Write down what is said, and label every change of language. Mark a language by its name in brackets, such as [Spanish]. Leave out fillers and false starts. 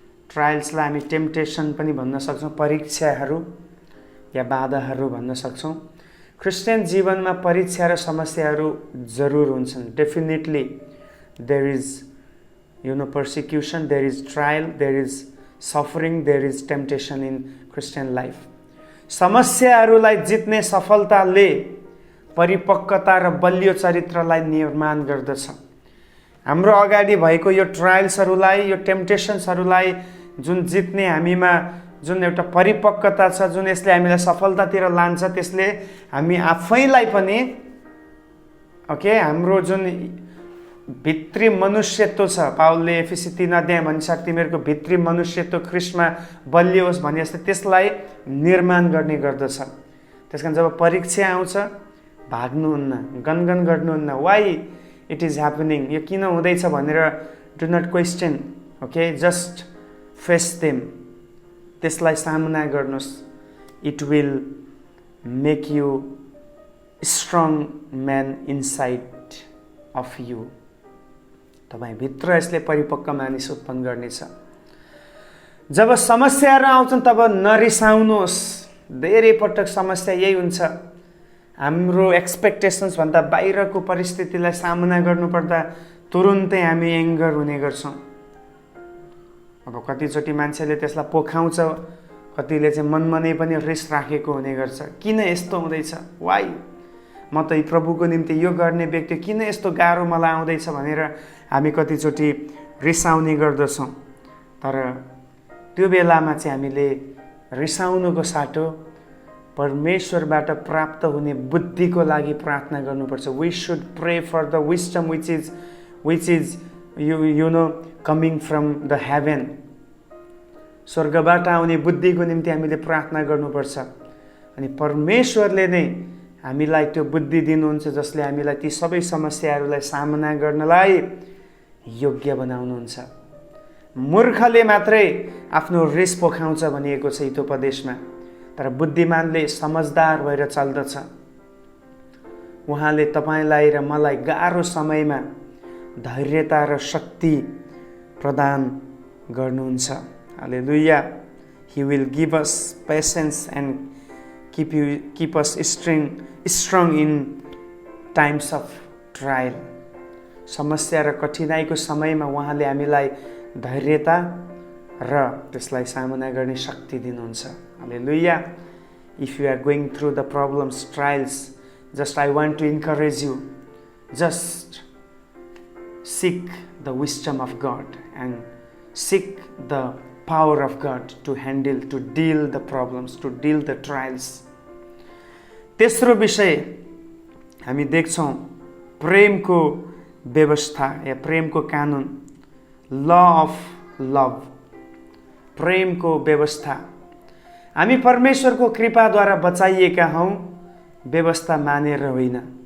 [Nepali] ट्रायल्सलाई हामी टेम्पटेसन पनि भन्न सक्छौँ, परीक्षाहरू या बाधाहरू भन्न सक्छौँ। क्रिस्चियन जीवनमा परीक्षा र समस्याहरू जरुर हुन्छन्। [English] Definitely there is persecution, there is trial, there is suffering, there is temptation in Christian life. [Nepali] समस्याहरूलाई जित्ने सफलताले परिपक्वता र बलियो चरित्रलाई निर्माण गर्दछ। हाम्रो अगाडि भएको यो ट्रायल्सहरूलाई, यो टेम्पटेसन्सहरूलाई जुन जित्ने हामीमा जुन एउटा परिपक्वता छ, जुन यसले हामीलाई सफलतातिर लान्छ, त्यसले हामी आफैलाई पनि ओके हाम्रो जुन भित्री मनुष्यत्व छ, पावलले एफिसी 3 अध्याय भनिसक्छ तिमीहरूको भित्री मनुष्यत्व ख्रीष्टमा बलियोस् भने जस्तै त्यसलाई निर्माण गर्ने गर्दछ। त्यसकारण जब परीक्षा आउँछ भाग्नुहुन्न, गनगन गर्नुहुन्न, [English] why it is happening, [Nepali] यो किन हुँदैछ भनेर [English] Do not question. Okay, just face them, [Nepali] त्यसलाई सामना गर्नुहोस्। [English] It will make you strong man inside of you. [Nepali] तपाईभित्र यसले परिपक्व मानिस उत्पन्न गर्नेछ। जब समस्याहरू आउँछन् तब नरिसाउनुहोस्। धेरै पटक समस्या यही हुन्छ, हाम्रो एक्सपेक्टेसन्स भन्दा बाहिरको परिस्थितिलाई सामना गर्नुपर्दा तुरुन्तै हामी एङ्गर हुने गर्छौँ। अब कतिचोटि मान्छेले त्यसलाई पोखाउँछ, कतिले चाहिँ मनमा नै पनि रिस राखेको हुने गर्छ। किन यस्तो हुँदैछ, वाइ म त प्रभुको निम्ति यो गर्ने व्यक्ति, किन यस्तो गाह्रो मलाई आउँदैछ भनेर हामी कतिचोटि रिसाउने गर्दछौँ। तर त्यो बेलामा चाहिँ हामीले रिसाउनुको साटो परमेश्वरबाट प्राप्त हुने बुद्धिको लागि प्रार्थना गर्नुपर्छ। [English] We should pray for the wisdom which is you know coming from the heaven. [Nepali] स्वर्गबाट आउने बुद्धिको निम्ति हामीले प्रार्थना गर्नुपर्छ। अनि परमेश्वरले नै हामीलाई त्यो बुद्धि दिनुहुन्छ जसले हामीलाई ती सबै समस्याहरूलाई सामना गर्नलाई योग्य बनाउनुहुन्छ। मूर्खले मात्रै आफ्नो रिस पोखाउँछ भनिएको छ हितोपदेशमा, तर बुद्धिमानले समझदार भएर चल्दछ। उहाँले तपाईँलाई र मलाई गाह्रो समयमा धैर्यता र शक्ति प्रदान गर्नुहुन्छ। हालेलुया। [English] He will give us patience and keep us strong in times of trial. [Nepali] समस्या र कठिनाइको समयमा उहाँले हामीलाई धैर्यता र त्यसलाई सामना गर्ने शक्ति दिनुहुन्छ। हालेलुया। [English] If you are going through the problems, trials, just I want to encourage you, just seek the wisdom of God and seek the power of God to handle, to deal the problems, to deal the trials. [Nepali] तेस्रो विषय हामी देख्छौँ प्रेमको व्यवस्था या प्रेमको कानुन, [English] law of love, [Nepali] Premco व्यवस्था। हामी परमेश्वरको कृपाद्वारा बचाइएका हौँ, व्यवस्था मानेर होइन।